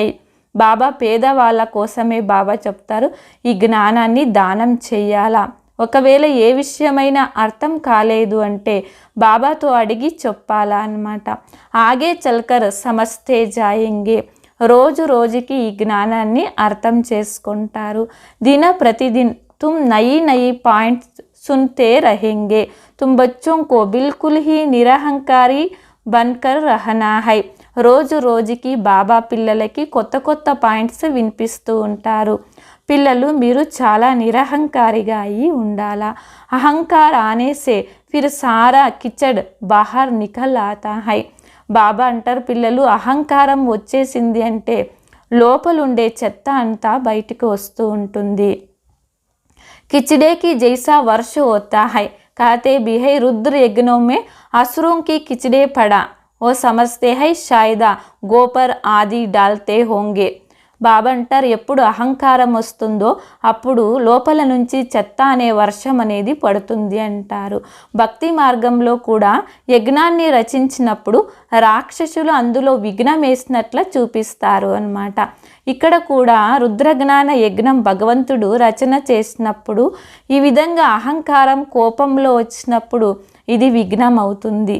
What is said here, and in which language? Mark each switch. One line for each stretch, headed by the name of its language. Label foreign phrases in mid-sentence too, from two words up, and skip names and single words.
Telugu: బాబా పేదవాళ్ళ కోసమే బాబా చెప్తారు, ఈ జ్ఞానాన్ని దానం చెయ్యాలా. ఒకవేళ ఏ విషయమైనా అర్థం కాలేదు అంటే బాబాతో అడిగి చెప్పాలా అన్నమాట.
Hindi: आगे चलकर समझते जाएंगे.
Telugu: రోజు రోజుకి ఈ జ్ఞానాన్ని అర్థం చేసుకుంటారు.
Hindi: दिन प्रतिदिन तुम नई नई पॉइंट्स सुनते रहेंगे. तुम बच्चों को बिल्कुल ही निरहंकारी बनकर रहना है.
Telugu: రోజు రోజుకి బాబా పిల్లలకి కొత్త కొత్త పాయింట్స్ వినిపిస్తూ ఉంటారు. పిల్లలు మీరు చాలా నిరహంకారిగా అయి ఉండాలా.
Hindi: अहंकार आने से फिर सारा कीचड़ बाहर निकल आता है.
Telugu: బాబా అంటారు, పిల్లలు అహంకారం వచ్చేసింది అంటే లోపలుండే చెత్త అంతా బయటికి వస్తూ ఉంటుంది.
Hindi: किचड़े की जैसा वर्ष होता है. कहते भी है रुद्र यज्ञों में असुरों की किचड़े पड़ा. वो समझते हैं शायद गोपर आदि डालते होंगे.
Telugu: బాబా అంటారు, ఎప్పుడు అహంకారం వస్తుందో అప్పుడు లోపల నుంచి చెత్త అనే వర్షం అనేది పడుతుంది అంటారు. భక్తి మార్గంలో కూడా యజ్ఞాన్ని రచించినప్పుడు రాక్షసులు అందులో విఘ్నం వేసినట్ల చూపిస్తారు అన్నమాట. ఇక్కడ కూడా రుద్రజ్ఞాన యజ్ఞం భగవంతుడు రచన చేసినప్పుడు ఈ విధంగా అహంకారం కోపంలో వచ్చినప్పుడు ఇది విఘ్నం అవుతుంది.